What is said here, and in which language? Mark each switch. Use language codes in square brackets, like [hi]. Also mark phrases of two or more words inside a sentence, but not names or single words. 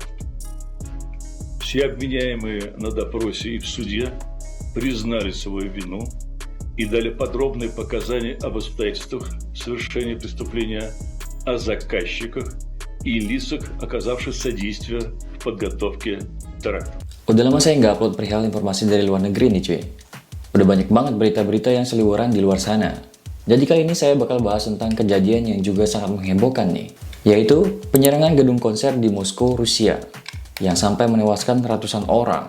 [ru] Все обвиняемые на допросе и в суде признали свою вину и дали подробные показания об обстоятельствах совершения преступления, о заказчиках и лицах, оказавших содействие в подготовке теракта. [id] Udah lama saya nggak upload perihal informasi dari luar negeri nih cuy. Udah banyak banget berita-berita yang seliweran di luar sana. Jadi kali ini saya bakal bahas tentang kejadian yang juga sangat menghebohkan nih, yaitu penyerangan gedung konser di Moskow, Rusia, yang sampai menewaskan ratusan orang.